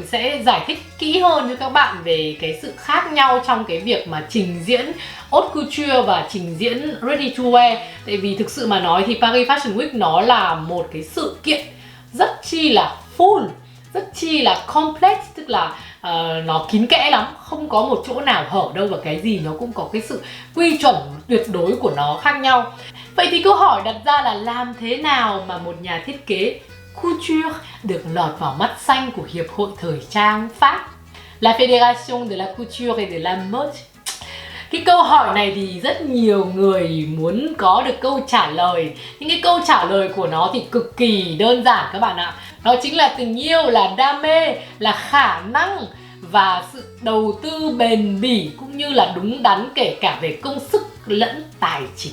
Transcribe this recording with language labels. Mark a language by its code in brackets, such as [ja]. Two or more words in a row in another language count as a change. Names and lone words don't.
[vi] sẽ giải thích kỹ hơn cho các bạn về cái sự khác nhau trong cái việc mà trình diễn [fr] haute couture [vi] và trình diễn [en] ready to wear. [vi] Tại vì thực sự mà nói thì Paris Fashion Week nó là một cái sự kiện rất chi là full, rất chi là complex, tức là nó kín kẽ lắm, không có một chỗ nào hở đâu, và cái gì nó cũng có cái sự quy chuẩn tuyệt đối của nó khác nhau. Vậy thì câu hỏi đặt ra là làm thế nào mà một nhà thiết kế couture được lọt vào mắt xanh của Hiệp hội Thời trang Pháp, La Fédération de la Couture et de la Mode? Cái câu hỏi này thì rất nhiều người muốn có được câu trả lời. Những cái câu trả lời của nó thì cực kỳ đơn giản các bạn ạ. Đó chính là tình yêu, là đam mê, là khả năng và sự đầu tư bền bỉ, cũng như là đúng đắn kể cả về công sức lẫn tài chính.